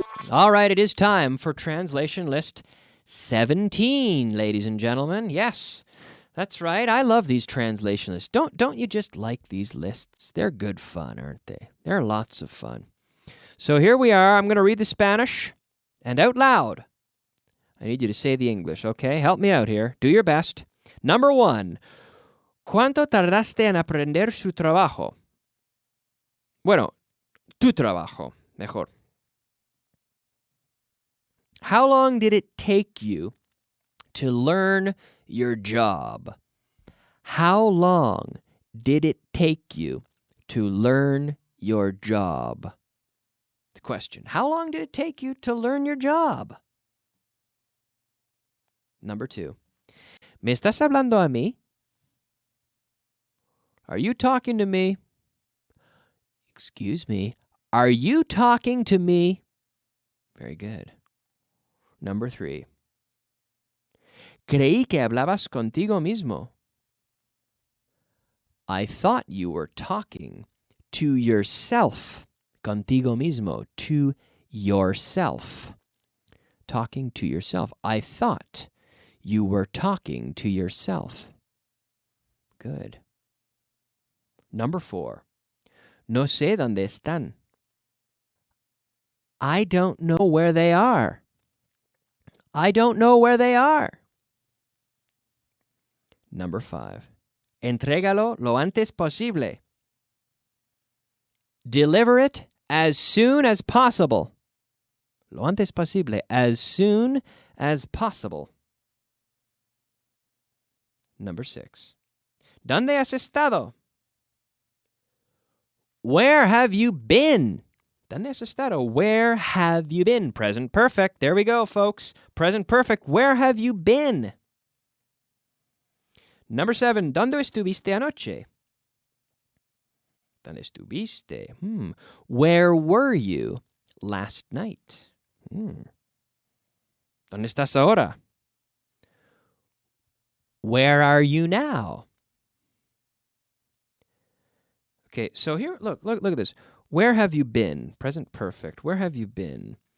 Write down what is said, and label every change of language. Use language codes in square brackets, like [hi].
[en] All right, it is time for translation list 17, ladies and gentlemen. Yes, That's right. I love these translation lists. Don't you just like these lists? They're good fun, aren't they? They're lots of fun. So here we are. I'm going to read the Spanish and out loud. I need you to say the English, okay? Help me out here. Do your best. Number 1. [es] ¿Cuánto tardaste en aprender su trabajo? Bueno, tu trabajo, mejor. [en] How long did it take you to learn your job? How long did it take you to learn your job? The question, how long did it take you to learn your job? Number 2, [es] ¿me estás hablando a mí? [en] Are you talking to me? Excuse me, are you talking to me? Very good. Number 3, [es] creí que hablabas contigo mismo. [en] I thought you were talking to yourself. [es] Contigo mismo, [en] to yourself. Talking to yourself. I thought you were talking to yourself. Good. Number 4, [es] no sé dónde están. [en] I don't know where they are. I don't know where they are. Number 5, [es] entrégalo lo antes posible. [en] Deliver it as soon as possible. [es] Lo antes posible, [en] as soon as possible. Number 6, [es] ¿dónde has estado? [en] Where have you been? [es] ¿Dónde has estado? [en] Where have you been? Present perfect. There we go, folks. Present perfect. Where have you been? Number 7, [es] ¿dónde estuviste anoche? ¿Dónde estuviste? [en] Where were you last night? [es] ¿Dónde estás ahora? [en] Where are you now? Okay, so here, look at this. Where have you been? Present perfect. Where have you been?